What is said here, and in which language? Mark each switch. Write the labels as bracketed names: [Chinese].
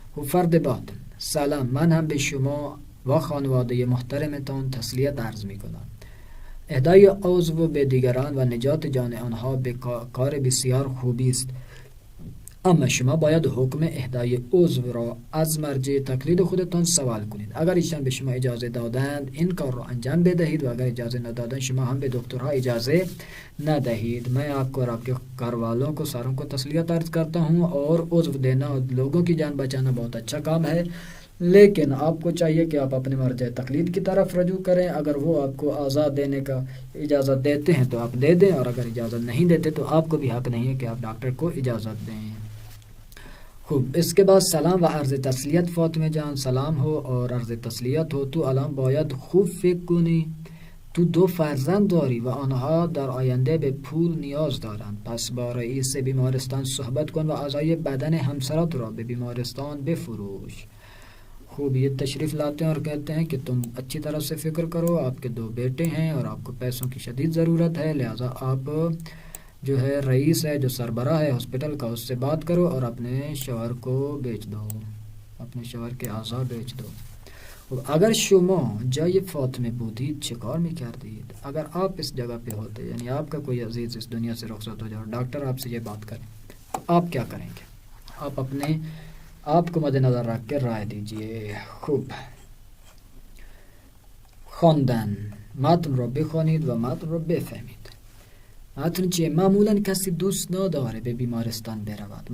[Persian] فرد بعد سلام، من هم به شما و خانواده محترمتان تسلیت عرض میکنم. اهدای عضو به دیگران و نجات جان آنها به کار بسیار خوبی است. اما شما باید حکم اهدای عضو را از مرجع تقلید خودتان سوال کنید. اگر ایشان به شما اجازه دادند این کار را انجام بدهید و اگر اجازه ندادند شما هم به دکترها اجازه ندهید. [Urdu] میں آپ کو اور آپ کے گھر والوں کو ساروں کو تسلیت عرض کرتا ہوں، اور عضو دینا لوگوں کی جان بچانا بہت اچھا کام ہے، لیکن آپ کو چاہیے کہ آپ اپنے مرجع تقلید کی طرف رجوع کریں. اگر وہ آپ کو آزاد دینے کا اجازت دیتے ہیں تو آپ دے دیں، اور اگر اجازت نہیں دیتے تو آپ کو بھی حق نہیں ہے کہ آپ ڈاکٹر کو اجازت دیں. خوب، اس کے بعد سلام و عرض تسلیت. فاطمه جان سلام ہو اور عرض تسلیت ہو. [Persian] تو الان باید خوب فکر کنی، تو 2 فرزند داری و آنها در آینده به پول نیاز دارند، پس با رئیس بیمارستان صحبت کن و اعضای بدن همسرت را به بیمارستان بفروش. [Urdu] خوب، یہ تشریف لاتے ہیں اور کہتے ہیں کہ تم اچھی طرح سے فکر کرو، آپ کے 2 بیٹے ہیں اور آپ کو پیسوں کی شدید ضرورت ہے، لہذا آپ جو ہے رئیس ہے جو سربراہ ہے ہاسپٹل کا اس سے بات کرو اور اپنے شوہر کو بیچ دو، اپنے شوہر کے اعضا بیچ دو. [Persian] اگر شما جای فاطمه بودید چه کار میکردید؟ [Urdu] اگر آپ اس جگہ پہ ہوتے، یعنی آپ کا کوئی عزیز اس دنیا سے رخصت ہو جائے اور ڈاکٹر آپ سے یہ بات کریں، آپ کیا کریں گے؟ آپ اپنے آپ کو مد نظر رکھ کے رائے دیجئے. [Persian] خوب، خواندن، متن را بخوانید و متن را بفهمید. متن چیه؟ معمولا کسی دوست نداره به بیمارستان برود.